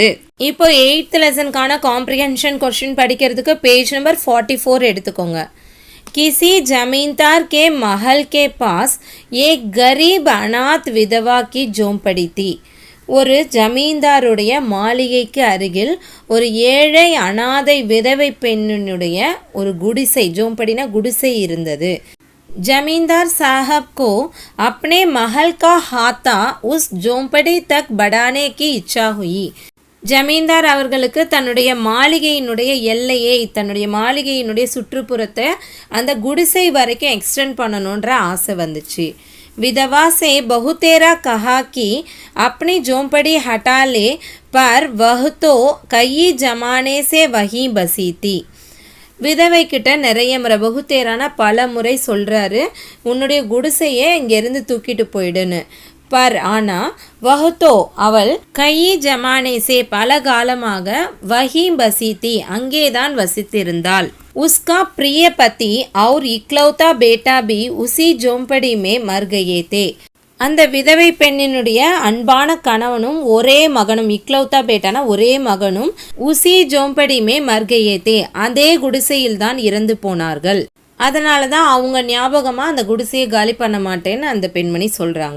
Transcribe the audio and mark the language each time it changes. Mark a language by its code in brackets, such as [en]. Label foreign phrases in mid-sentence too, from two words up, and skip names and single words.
[ta] இப்போ 8th லெசனுக்கான [en] comprehension question [ta] படிக்கிறதுக்கு [en] page number [ta] 44 எடுத்துக்கோங்க. [hi] किसी जमींदार के महल के पास एक गरीब अनाथ विधवा की झोंपड़ी थी. [ta] ஒரு ஜமீன்தாருடைய மாளிகைக்கு அருகில் ஒரு ஏழை அனாதை விதவை பெண்ணினுடைய ஒரு குடிசை झोंपड़ीனா குடிசை இருந்தது. [hi] जमींदार साहब को अपने महल का हाथा उस झोंपड़ी तक बढ़ाने की इच्छा हुई. [ta] ஜமீன்தார் அவர்களுக்கு தன்னுடைய மாளிகையினுடைய எல்லையை தன்னுடைய மாளிகையினுடைய சுற்றுப்புறத்தை அந்த குடிசை வரைக்கும் எக்ஸ்டெண்ட் பண்ணணுன்ற ஆசை வந்துச்சு. [hi] विधवा से बहुतेरा कहा कि अपनी झोंपड़ी हटा ले, पर वह तो कई जमाने से वहीं बसी थी. [ta] விதவை கிட்ட நிறைய முறை பகுத்தேரான பல முறை சொல்கிறாரு, உன்னுடைய குடிசையை இங்கேருந்து தூக்கிட்டு போயிடுன்னு. பர் ஆனால் [hi] वह तो [ta] அவள் [hi] कई जमाने से [ta] பல காலமாக [hi] वहीं बसी थी [ta] அங்கேதான் வசித்திருந்தாள். [hi] उसका प्रिय पति और इकलौता बेटा भी उसी झोंपड़ी में मर गए थे. [ta] அந்த விதவை பெண்ணினுடைய அன்பான கணவனும் ஒரே மகனும் [hi] इकलौता बेटा [ta] ஒரே மகனும் [hi] उसी झोंपड़ी में मर गए थे [ta] அதே குடிசையில் தான் இறந்து போனார்கள். அதனால தான் அவங்க ஞாபகமாக அந்த குடிசையை காலி பண்ண மாட்டேன்னு அந்த பெண்மணி சொல்கிறாங்க.